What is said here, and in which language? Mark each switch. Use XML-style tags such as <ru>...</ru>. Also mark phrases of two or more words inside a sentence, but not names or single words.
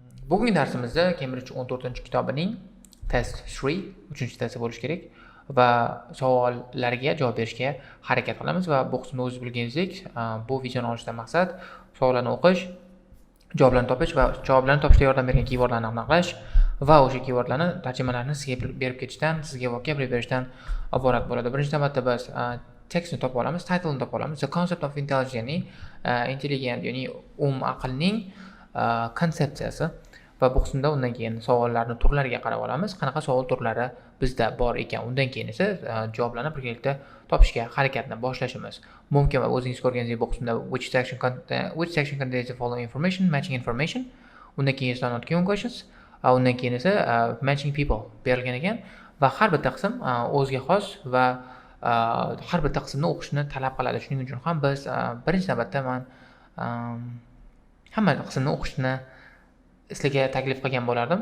<uz>Bugungi darsimizda Cambridge 14-kitobining test 3, 3-testi bo'lishi kerak va savollarga javob berishga harakat qilamiz va bu qismda o'zingiz bilganingizdek, bu videoni olishdan maqsad savollarni o'qish, javoblarni topish va javoblarni topishda yordam bergan keywordlarni aniqlash va o'sha keywordlarni tarjimalarni sizga berib ketishdan, sizga vocabulary berishdan iborat bo'ladi. Birinchi navbatda biz tekstni topib olamiz, title'ni topib olamiz.</uz> <en>The concept of intelligence,</en> <uz>ya'ni intelligent, ya'ni aqlning konsepsiyasi va bu qismda undan keyin savollarni turlariga qarab olamiz. Qanaqa savol turlari bizda bor ekan, undan keyin esa javoblarni birgalikda topishga harakatni boshlashimiz mumkin va o'zingiz ko'rganingizdek bu qismda</uz> <en>which section contains the following information, matching information,</en> <uz>undan keyin esa</uz> <en>not given questions,</en> <uz>undan keyin esa</uz> <en>matching people</en> <uz>berilgan ekan va har bitta qism o'ziga xos va har bitta qismni o'qishni talab qiladi. Shuning uchun ham biz birinchi navbatda men hamma qismni o'qishni sizlarga taklif qilgan bo'lardim.</uz>